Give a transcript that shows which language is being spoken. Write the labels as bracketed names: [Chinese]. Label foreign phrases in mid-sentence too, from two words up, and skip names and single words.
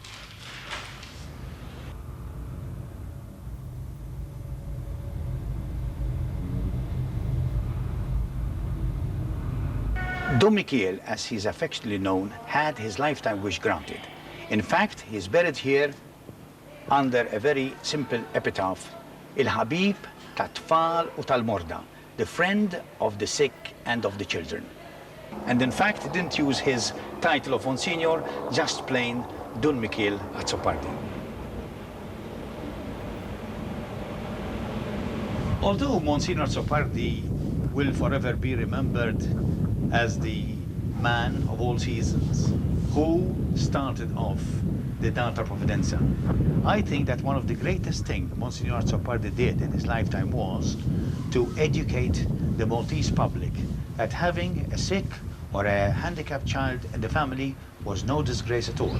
[English] Don Michiel, as he's affectionately known, had his lifetime wish granted. In fact, he's buried here under a very simple epitaph, [Maltese] Il-Habib tat-tfal u tal-morda, [English] the friend of the sick and of the children. And in fact, he didn't use his title of Monsignor, just plain Don Michiel Azzopardi. Although Monsignor Azzopardi will forever be remembered as the man of all seasons who started off the Data Providenza, I think that one of the greatest things Monsignor Azzopardi did in his lifetime was to educate the Maltese public that having a sick or a handicapped child in the family was no disgrace at all.